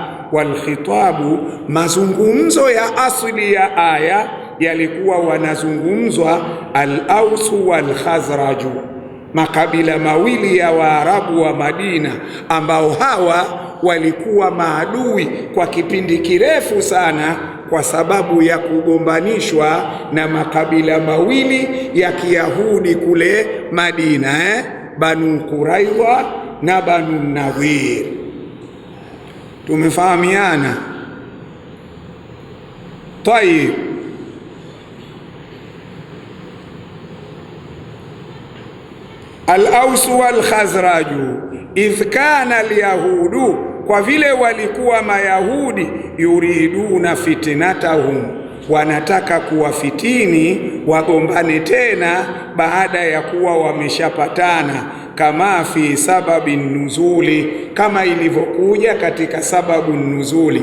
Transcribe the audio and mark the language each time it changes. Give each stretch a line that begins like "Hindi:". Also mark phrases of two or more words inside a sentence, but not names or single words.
Swahili: Walkhitabu, mazungumzo ya asili ya aya yalikuwa wanazungumzwa al-Ausu wal-Khazraju, makabila mawili ya Waarabu wa Madina, ambao hawa walikuwa maadui kwa kipindi kirefu sana, kwa sababu ya kugombanishwa na makabila mawili ya Kiyahudi kule Madina, Banu Quraidha na Banu Nadhir. Tumefahamiana? Tayib,
Arabic: الأوس والخزرج إذ كان اليهود,
Swahili: kwa vile walikuwa Mayahudi,
Arabic: يريدون فتنتهم,
Swahili: wanataka kuwafitini wagombane tena baada ya kuwa wameshapatana, kama
Arabic: في سبب النزول,
Swahili: kama ilivyokuja katika sababu nuzuli.